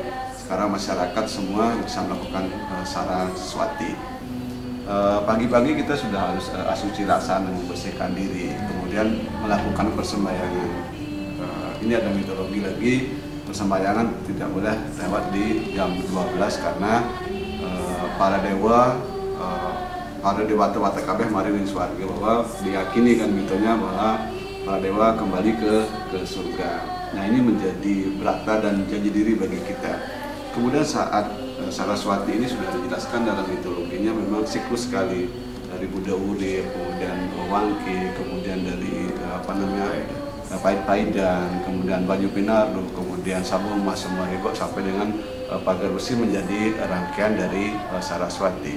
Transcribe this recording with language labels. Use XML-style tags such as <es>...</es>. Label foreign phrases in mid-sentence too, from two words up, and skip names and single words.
<id>Sekarang masyarakat semua bisa melakukan Saraswati. Pagi-pagi kita sudah harus asuci rasa dan membersihkan diri, kemudian melakukan persembahyangan. Ini ada mitologi lagi, persembahyangan tidak boleh lewat di jam 12 karena para dewa, para dewata</id> <jv>kabeh mari ning swarga,</jv> <id>bahwa diyakini kan mitonya bahwa para dewa kembali ke surga. Nah, ini menjadi berata dan janji diri bagi kita. Kemudian saat Saraswati ini sudah dijelaskan dalam mitologinya, memang siklus sekali dari Buddha urip, kemudian Wangke, kemudian dari Pahit-Pahidan, kemudian Banyu Pinardo, kemudian Sabu Emas Semarego sampai dengan Pagar Besi menjadi rangkaian dari Saraswati.</id>